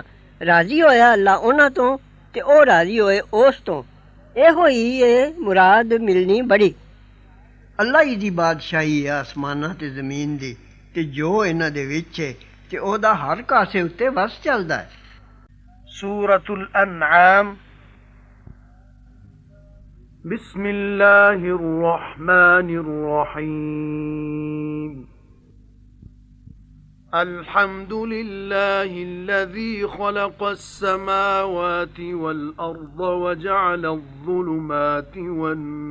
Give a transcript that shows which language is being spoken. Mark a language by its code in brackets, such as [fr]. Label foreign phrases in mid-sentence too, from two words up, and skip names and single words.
[pa] راضی ہویا اللہ اوہناں تو تے او راضی ہوئے اس تو. ایہو ہی اے مراد ملنی بڑی۔ اللہ ہی دی بادشاہی ہے آسماناں تے زمین دی تے جو اینہاں دے وچ ہے تے اودا ہر کاسے اتے وس چلدا ہے. [ar] سورة الأنعام بسم الله الرحمن الرحيم الحمد لله الذي خلق السماوات والأرض وجعل الظلمات والن